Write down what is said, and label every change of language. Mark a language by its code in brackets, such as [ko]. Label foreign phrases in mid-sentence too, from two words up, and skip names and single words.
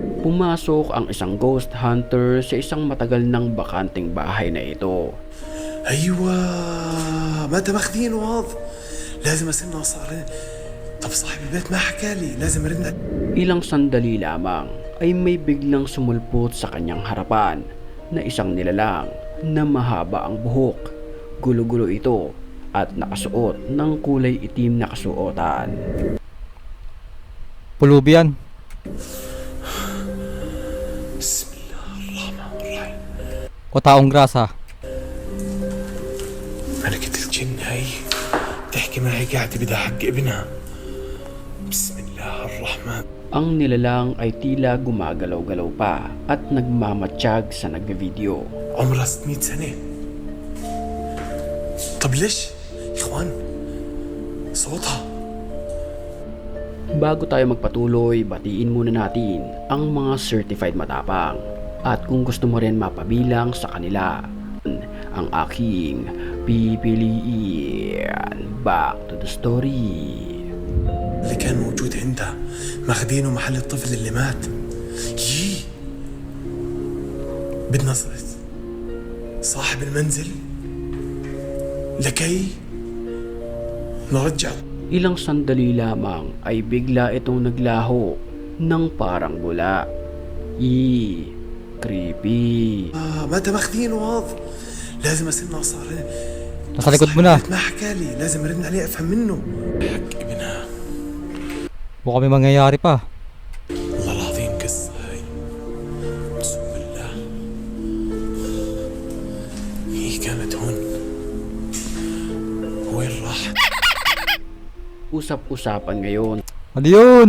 [tl] Pumasok ang isang ghost hunter sa isang matagal ng bakanting bahay na ito. [ar] ايوه ما انت ماخدينه واضح لازم اسمع صار. طب صاحب البيت ما حكى لي لازم ارن. [tl] Ilang sandali lamang ay may biglang sumulpot sa kanyang harapan na isang nilalang na mahaba ang buhok. Gulo-gulo ito at nakasuot ng kulay itim na kasuotan. Pulubi yan. [ar] بسم الله الرحمن الرحيم. [tl] O taong grasa. [ar] ملكة الجن هي تحكي معي قاعدة بدها حق ابنها. بسم الله الرحمن. [tl] Ang nilalang ay tila gumagalaw-galaw pa at nagmamatsyag sa nagbe-video. [ar] عمرها 600 سنة. طب ليش؟ يا اخوان صوتها. [tl] Bago tayo magpatuloy, batiin muna natin ang mga certified matapang. At kung gusto mo rin mapabilang sa kanila, ang aking pipiliin. [en] Back to the story. [ar] اللي كان موجود عندها ماخدينه محل الطفل اللي مات. يي بدنا صاحب المنزل لكي نرجع. [tl] Ilang sandali lamang ay bigla itong naglaho ng parang bula. Creepy. [ar] ما انت ماخدينه واضح لازم اسمع صار. [tl] Nasa likod mo na. [ar] ما حكى لي لازم ارن عليه افهم منه. حق ابنها. [tl] Baka may mangyayari pa. [ar] والله العظيم قصة هاي. بسم الله. هي كانت هون. وين راح؟ [tl] Usap-usapan ngayon Ano yun?